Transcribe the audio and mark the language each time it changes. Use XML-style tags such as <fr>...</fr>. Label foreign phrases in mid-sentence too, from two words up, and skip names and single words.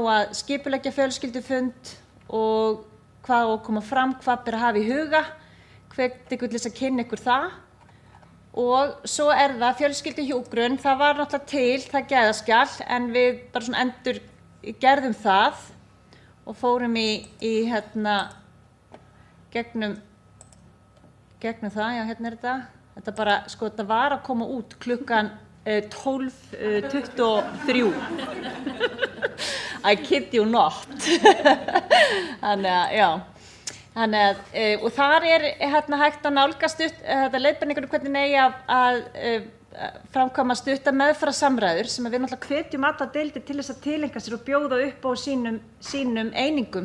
<is>að skipuleggja fjölskyldufund og hvað á að koma fram, hvað ber að hafa í huga, hvet ykkur til þess að kynna ykkur það og svo er það fjölskylduhjúkrun, það var náttúrulega til, það gæðaskjal en við bara svona endur gerðum það og fórum í gegnum það, já hérna er þetta bara, sko þetta var að koma út klukkan 12:23</is> <en>I kid you not</en> <is>þannig að já Þannig að, og þar hægt að nálgast leiðbeiningunum hvernig eigi að framkvæma stutta meðferðarsamræður sem við náttúrulega hvetjum allar deildir til þess að tileinka sér og bjóða upp á sínum einingum.</is>